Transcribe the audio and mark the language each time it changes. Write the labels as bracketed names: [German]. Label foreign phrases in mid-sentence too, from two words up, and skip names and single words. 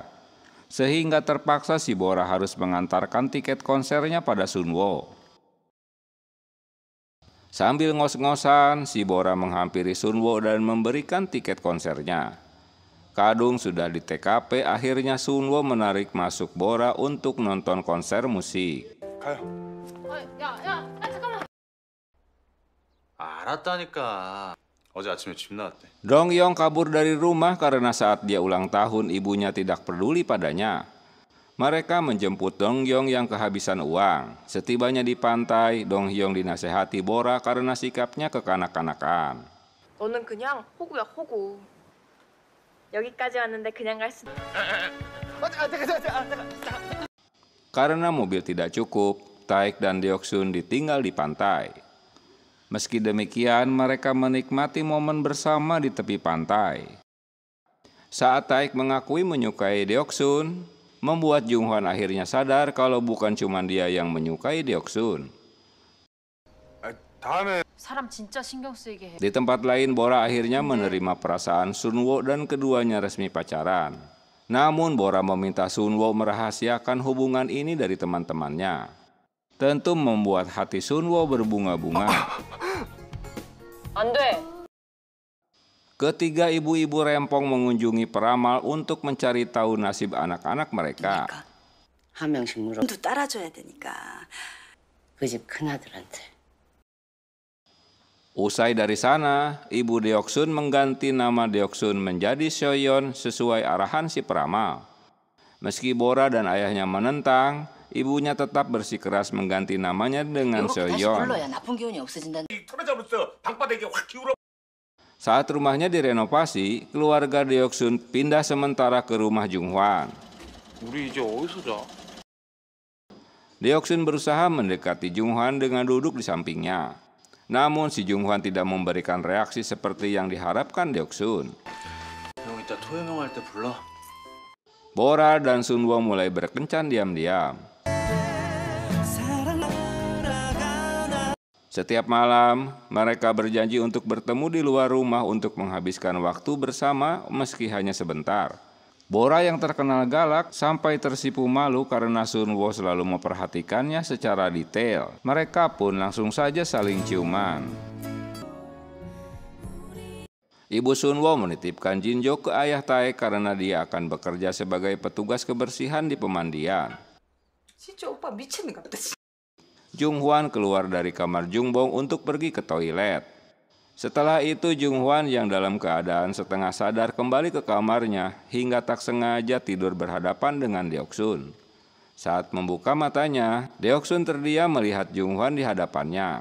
[Indonesian] Sehingga terpaksa si Bora harus mengantarkan tiket konsernya pada Sunwo. Sambil ngos-ngosan, si Bora menghampiri Sunwo dan memberikan tiket konsernya. Kadung sudah di TKP, akhirnya Sunwo menarik masuk Bora untuk nonton konser musik. [Korean] 야, 잠깐만. 알았다니까. 어제 아침에 집 나왔대. [Indonesian] Dongyong kabur dari rumah karena saat dia ulang tahun ibunya tidak peduli padanya. Mereka menjemput Dongyong yang kehabisan uang. Setibanya di pantai, Dongyong dinasehati Bora karena sikapnya kekanak-kanakan. [Korean] 너는 그냥 호구야, 호구. 여기까지 왔는데 그냥 갈 수... [Indonesian] Karena mobil tidak cukup, Taek dan Deoksun ditinggal di pantai. Meski demikian, mereka menikmati momen bersama di tepi pantai. Saat Taek mengakui menyukai Deoksun, membuat Junghwan akhirnya sadar kalau bukan cuma dia yang menyukai Deoksun. [Korean] 사람 진짜 신경 쓰이게 해. [Indonesian] Di tempat lain, Bora akhirnya menerima perasaan Sunwo dan keduanya resmi pacaran. Namun Bora meminta Sunwo merahasiakan hubungan ini dari teman-temannya. Tentu membuat hati Sunwo berbunga-bunga. [Korean] 안 돼. [Indonesian] Ketiga ibu-ibu rempong mengunjungi peramal untuk mencari tahu nasib anak-anak mereka. [Korean] 한 명씩 물어. 도 따라줘야 되니까. 그 집 큰아들한테. [Indonesian] Usai dari sana, ibu Deoksun mengganti nama Deoksun menjadi Seoyeon sesuai arahan si peramal. Meski Bora dan ayahnya menentang, ibunya tetap bersikeras mengganti namanya dengan [Korean] 이렇게 다시 Seoyeon. 불러야 나쁜 기운이 없어진다. 털어잡았어. 방바닥에 확 기울어. [Indonesian] Saat rumahnya direnovasi, keluarga Deoksun pindah sementara ke rumah Junghwan. [Korean] 우리 이제 어디서 자? [Indonesian] Deoksun berusaha mendekati Junghwan dengan duduk di sampingnya. Namun si Junghwan tidak memberikan reaksi seperti yang diharapkan Deoksun. [Korean] 형 이따 토요명 할 때 불러. [Indonesian] Bora dan Sunwo mulai berkencan diam-diam. Setiap malam, mereka berjanji untuk bertemu di luar rumah untuk menghabiskan waktu bersama meski hanya sebentar. Bora yang terkenal galak sampai tersipu malu karena Sunwo selalu memperhatikannya secara detail. Mereka pun langsung saja saling ciuman. Ibu Sunwo menitipkan Jinjo ke ayah Taek karena dia akan bekerja sebagai petugas kebersihan di pemandian. [Korean] 진짜 오빠 미쳤는 것 같아. [Indonesian] Junghwan keluar dari kamar Jungbong untuk pergi ke toilet. Setelah itu Junghwan yang dalam keadaan setengah sadar kembali ke kamarnya hingga tak sengaja tidur berhadapan dengan Deoksun. Saat membuka matanya, Deoksun terdiam melihat Junghwan di hadapannya.